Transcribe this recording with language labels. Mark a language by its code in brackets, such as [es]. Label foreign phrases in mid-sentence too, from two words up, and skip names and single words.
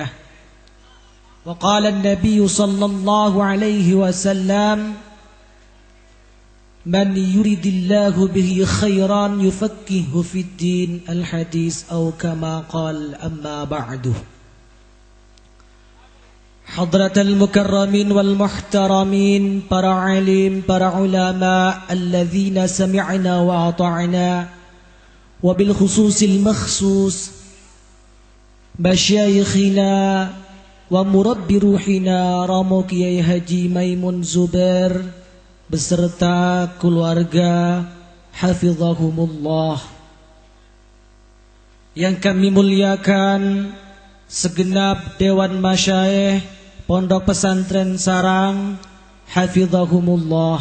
[ar] وقال النبي صلى الله عليه وسلم: من يريد الله به خيرا يفقهه في الدين. الحديث أو كما قال. أما بعد. حضرة المكرمين والمحترمين، [id] para alim, para ulama [ar] الذين سمعنا وأطعنا، وبالخصوص المخصوص مشايخنا ومربي روحنا Romo Kiai Haji Maimun Zubair [id] beserta keluarga [ar] hafizahumullah. [id] Yang kami muliakan segenap Dewan Masyayikh Pondok Pesantren Sarang hafizahumullah.